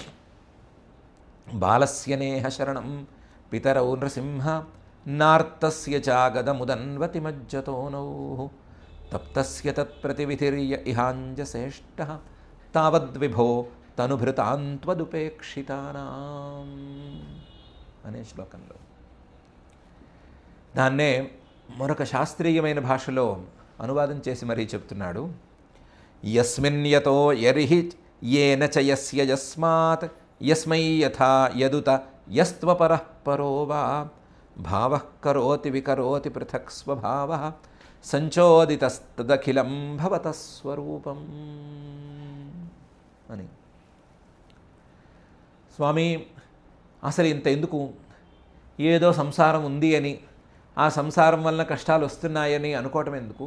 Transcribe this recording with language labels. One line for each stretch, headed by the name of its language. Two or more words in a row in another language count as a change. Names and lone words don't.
Sanskrit: బాలస్యనేహ శరణం పితరౌ నృసింహ నార్తస్య చాగదముదన్వతి మజ్జతో నౌః తప్తస్య తత్ప్రతివిధిర్య ఇహాంజసేష్ట తావద్విభో తనుభృతాం త్వదుపేక్షితానాం
Telugu: అనే శ్లోకంలో దాన్నే మరొక శాస్త్రీయమైన భాషలో అనువాదం చేసి మరీ చెప్తున్నాడు.
Sanskrit: యస్మిన్ యతో యరిహి येन च यस्य यस्मात् यस्मै यथा यदुत यस्त्वपरः परो वा भावः करोति विकरोति पृथक् स्वभावः సంచోదితస్తదఖిలం భవతః స్వరూపం అని.
Telugu: స్వామి, అసలు ఇంత ఎందుకు, ఏదో సంసారం ఉంది అని, ఆ సంసారం వలన కష్టాలు వస్తున్నాయని అనుకోవటం ఎందుకు?